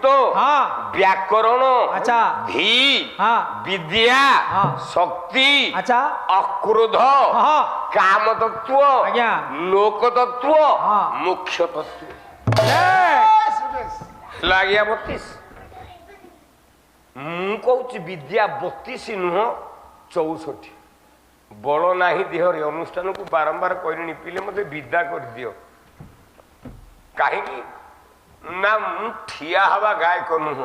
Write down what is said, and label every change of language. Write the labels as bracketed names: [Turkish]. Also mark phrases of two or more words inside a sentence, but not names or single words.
[Odia] হ্যাঁ ব্যাকরণ আচ্ছা ধী হ্যাঁ বিদ্যা হ্যাঁ শক্তি আচ্ছা অক্রোধ হ্যাঁ କାମ ତତ୍ତ୍ୱ আজ্ঞা ଲୋକ ତତ୍ତ୍ୱ হ্যাঁ ମୁଖ୍ୟ ତତ୍ତ୍ୱ। ଲାଗିଆ 32। ମୁଁ କହୁଛି ବିଦ୍ୟା 32 ନୁହଁ 64। ବଳ ନାହିଁ ଦେହରେ ଅନୁଷ୍ଠାନକୁ ବାରମ୍ବାର କହିଲେଣି, ପିଲେ ମତେ ବିଦା କରିଦିଅ। କାହିଁକି ନା ମୁଁ ଠିଆ ହବା ଗାୟକ ନୁହଁ।